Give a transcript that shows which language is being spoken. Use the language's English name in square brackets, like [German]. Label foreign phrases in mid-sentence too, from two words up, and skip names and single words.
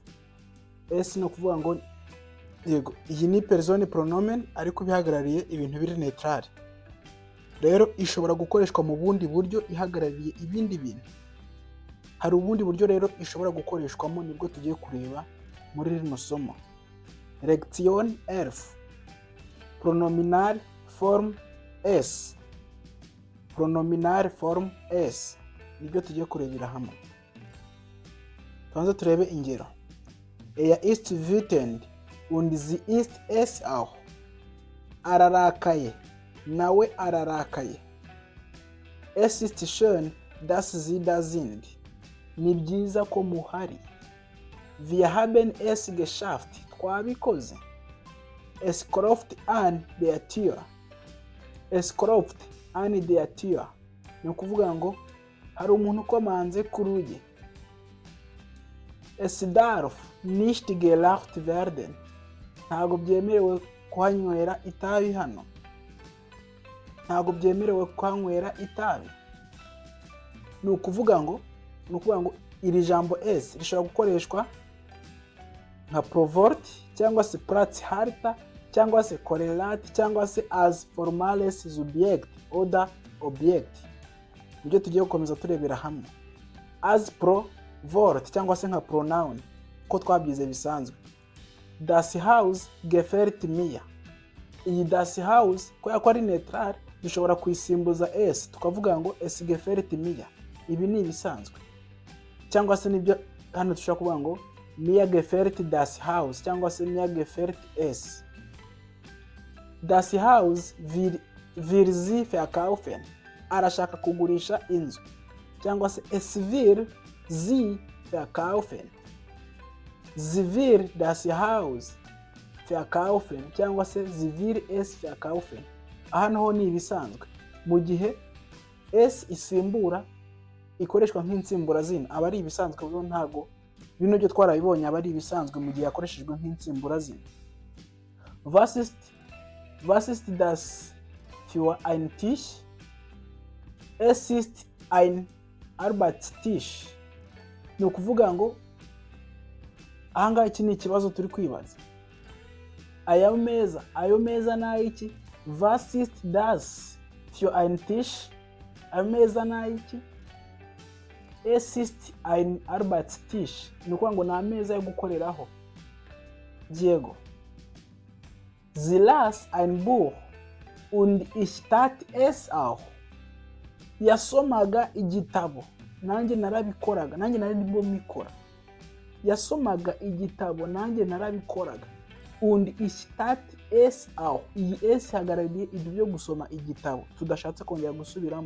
[Kinyarwanda] S no kuvuga ngo yego iyi ni [German] person pronomen [Kinyarwanda] ariko bihagarariye ibintu biri neutral. Rero ishobora gukoreshwa mu bundi buryo ihagarariye ibindi bintu. Hari ubundi buryo rero ishobora gukoreshwamo nibwo tugiye kureba muri rino somo. [German] Lection 11 Pronominal form s. Pronominal form s [Kinyarwanda] nibyo tugiye kurebera hamwe. Tuanze turebe ingero. [German] Er ist wütend und sie ist es auch. [Kinyarwanda] Ararakaye nawe ararakaye. [German] Es ist schön dass sie da sind. [Kinyarwanda] Ni byiza ko muhari. [German] Wir haben es geschafft. Twabikoze. Es klopft an der Tür. Es klopft an der Tür. [Kinyarwanda] Ni ukuvuga ngo hari umuntu ukomanze ku rugi. [German] Es darf nicht geraucht werden. [Kinyarwanda] Ntago byemerewe kuhanywera itabi hano. Ntago byemerewe kuhanywera itabi. Ni ukuvuga ngo iri jambo s rishobora gukoreshwa nka provort cyangwa se Platzhalter cyangwa se correlate cyangwa se [German] as formales subject oder object. [Kinyarwanda] Ibyo tugiye gukomeza turebera hamwe. [German] As provort [Kinyarwanda] cyangwa se nka pronoun ko twabyize bisanzwe. [German] Das Haus gefällt mir. [Kinyarwanda] Iyi [German] das Haus [Kinyarwanda] ko yakora neutral dushobora kuyisimbuza s tukavuga ngo [German] es gefällt mir. [Kinyarwanda] Ibi ni ibisanzwe. Cyangwa se nibyo hano dushobora kuvuga ngo [German] mir gefällt das Haus [Kinyarwanda] cyangwa se [German] mir gefällt es. Das Haus will sie verkaufen. [Kinyarwanda] Arashaka kugurisha inzu cyangwa se [German] es will sie verkaufen. Sie will das Haus verkaufen [Kinyarwanda] cyangwa se [German] sie will es verkaufen. [Kinyarwanda] Hano ho ni ibisanzwe. Mu gihe s isimbura ikoreshwa nk'insimbura zina aba ari ibisanzwe bwo ntago bino byo twarabibonye aba ari ibisanzwe mu gihe yakoreshejwe nk'insimbura zina. [German] Was ist das für ein Tisch? Es ist ein Arbeitstisch. [Kinyarwanda] Ni ukuvuga ngo ahanga iki ni ikibazo turi kwibaza. Ayo meza na iki? [German] Was ist das für ein Tisch? [Kinyarwanda] Ayo meza na iki? [German] Es ist ein Arbeitstisch. [Kinyarwanda] Ni ukuvuga ngo ni ameza yo gukoreraho. Diego. [German] Sie las ein Buch und ich tat es auch. [Kinyarwanda] Yasomaga igitabo nanjye narabikoraga nanjye narimo mikora. Yasomaga igitabo nanjye narabikoraga. [German] Und ich tat es auch. [Kinyarwanda] Iyi es hagarariye ibyo byo gusoma igitabo tudashatse kongera gusubiramo.